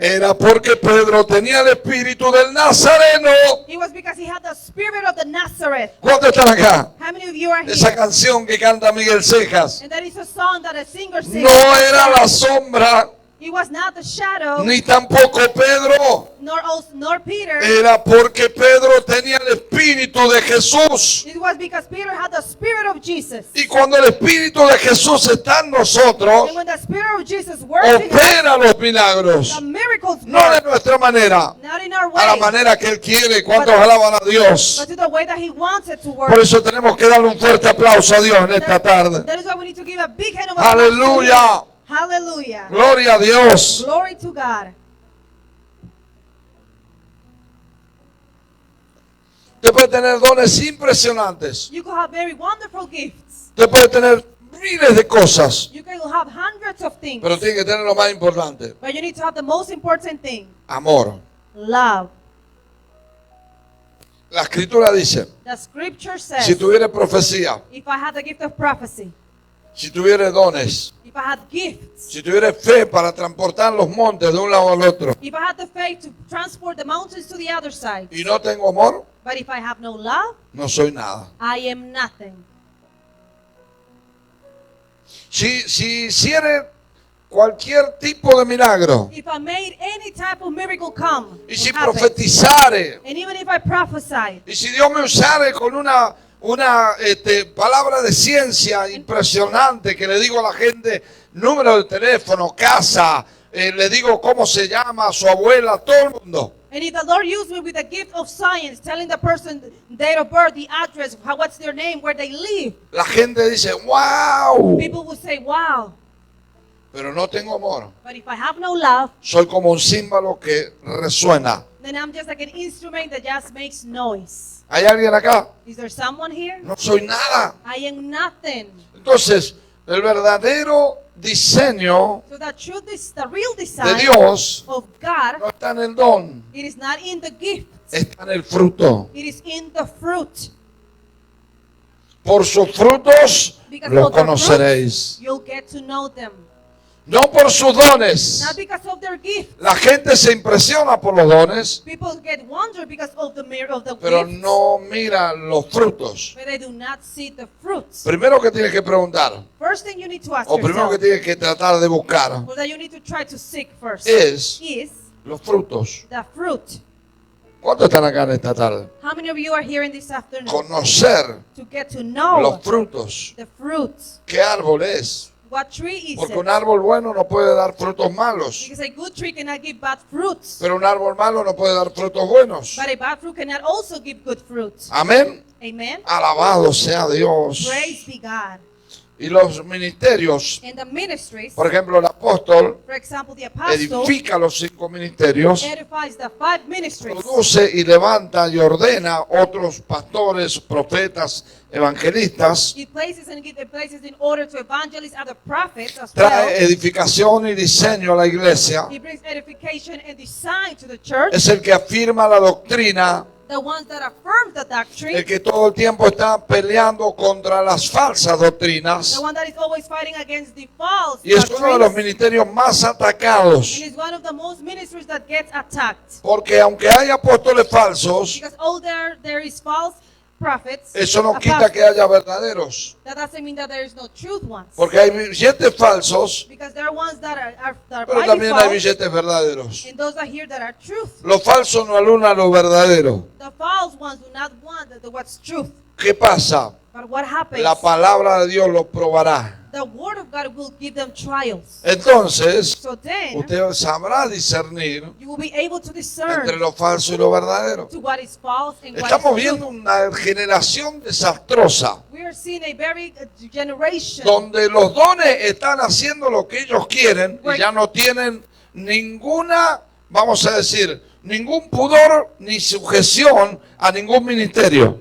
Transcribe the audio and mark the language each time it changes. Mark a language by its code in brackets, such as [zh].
[es] Era porque Pedro tenía el espíritu del Nazareno. [en] It was because he had the spirit of the Nazareth. [es] ¿Cuántos están acá? [en] How many of you are [es] Esa [en] here? [es] canción que canta Miguel Cejas. [en] And that is a song that a singer sings. [es] No era la sombra, [en] It was not the shadow, [es] ni tampoco Pedro. [en] nor Peter. [es] Era porque Pedro tenía el espíritu de Jesús. [en] It was because Peter had the spirit of Jesus. [es] Y cuando el espíritu de Jesús está en nosotros, [en] And when the spirit of Jesus works in us, [es] opera los milagros. [en] the miracles [es] No de [en] work. [es] nuestra manera, [en] Not in our [es] a la [en] way, [es] manera que Él quiere. ¿Cuántos alaban a Dios? [en] but to the way that he wants it to work. [es] Por eso tenemos que darle un fuerte aplauso a Dios en esta tarde. [en] That is why we need to give a big hand of applause to [es] Aleluya. [en] him. Hallelujah. [es] Gloria a Dios. [en] Glory to God. [es] Usted puede tener dones impresionantes. [en] You could have very wonderful gifts. [es] Usted puede tener miles de cosas. [en] You can have hundreds of things. [es] Pero tiene que tener lo más importante. [en] But you need to have the most important thing. [es] Amor. [en] Love. [es] La escritura dice, [en] The scripture says, [es] si tuviera profecía, [en] if I had the gift of prophecy, [es] si tuviera dones, [en] if I had gifts, [es] si tuviera fe para transportar los montes de un lado al otro, [en] if I had the faith to transport the mountains to the other side, [es] y no tengo amor, [en] but if I have no love, [es] no soy nada. [en] I am nothing. [es] Si hiciera cualquier tipo de milagro, [en] If I made any type of miracle come, [es] y si [en] and happen, [es] profetizare, [en] and even if I prophesied, [es] y si Dios me usare con una palabra de ciencia impresionante que le digo a la gente, número de teléfono, casa, le digo cómo se llama, su abuela, todo el mundo. [en] and if the Lord used me with the gift of science, telling the person date of birth, the address, what's their name, where they live, [es] La gente dice, wow, [en] people will say, wow. [es] pero no tengo amor. [en] But if I have no love, [es] Soy como un címbalo que resuena. [en] then I'm just like an instrument that just makes noise. [es] ¿Hay alguien acá? [en] Is there someone here? [es] No soy nada. [en] I am nothing. [es] Entonces, el verdadero diseño [en] So the truth is, the real [es] de [en] design [es] Dios [en] of God, [es] no está en el don, [en] it is not in the gift, [es] está en el fruto. [en] it is in the fruit. [es] Por sus frutos [en] Because [es] los [en] of their [es] conoceréis. [en] fruits, you'll get to know them. [es] No por sus dones. [en] Not because of their gift. [es] La gente se impresiona por los dones, [en] People get wonder because of the mirror of the [es] pero [en] gifts, [es] no mira los frutos. [en] but they do not see the fruits. [es] Primero que tienes que preguntar, [en] First thing you need to ask [es] o primero que [en] yourself, [es] tienes que tratar de buscar, [en] or that you need to try to seek first, [es] es [en] is [es] los frutos. [en] the fruit. [es] ¿Cuántos están acá en esta tarde? [en] How many of you are here in this afternoon [es] Conocer [en] to get to know [es] los frutos. [en] the fruits? [es] ¿Qué árbol es? [en] What tree is [es] Porque [en] it? [es] un árbol bueno no puede dar frutos malos, [en] Because a good tree cannot give bad fruits, [es] pero un árbol malo no puede dar frutos buenos. [en] but a bad fruit cannot also give good fruits. [es] Amén. [en] Amen. [es] Alabado sea Dios. [en] Praise be God. [es] Y los ministerios, [en] In the ministries, [es] por ejemplo, el apóstol [en] for example, the apostle [es] edifica los 5 ministerios, [en] edifies the 5 ministries. [es] produce y levanta y ordena otros pastores, profetas, evangelistas, [en] He places and gives places in order to evangelize other prophets as [es] trae [en] well. [es] edificación y diseño a la iglesia, [en] He brings edification and design to the church. [es] es el que afirma la doctrina, [en] The ones that affirm the doctrine. [es] el que todo el tiempo está peleando contra las falsas doctrinas, [en] The one that is always fighting against the false [es] y es uno de los [en] doctrines. [es] ministerios más atacados, [en] And is one of the most ministries that gets attacked. [es] porque aunque hay apóstoles falsos, [en] Because there is false prophets. [es] eso no quita [en] apostles. [es] que haya verdaderos, [en] That doesn't mean that there is no truth ones. [es] porque hay billetes falsos, [en] Because there are ones that are [es] pero [en] mighty [es] también hay [en] false, [es] billetes verdaderos. [en] and those are here that are truth. [es] Lo falso no aluna lo verdadero. [en] The false ones do not want what's truth. [es] ¿Qué pasa? [en] But what happens? [es] La palabra de Dios lo probará. [en] The word of God will give them trials. [es] Entonces, [en] So then, [es] usted sabrá discernir [en] you will be able to discern [es] entre lo falso y lo verdadero. [en] to what is false and what [es] Estamos [en] is [es] viendo [en] true. [es] una generación desastrosa, [en] We are seeing a very generation [es] donde los dones están haciendo lo que ellos quieren y ya no tienen ninguna, vamos a decir, ningún pudor ni sujeción a ningún ministerio.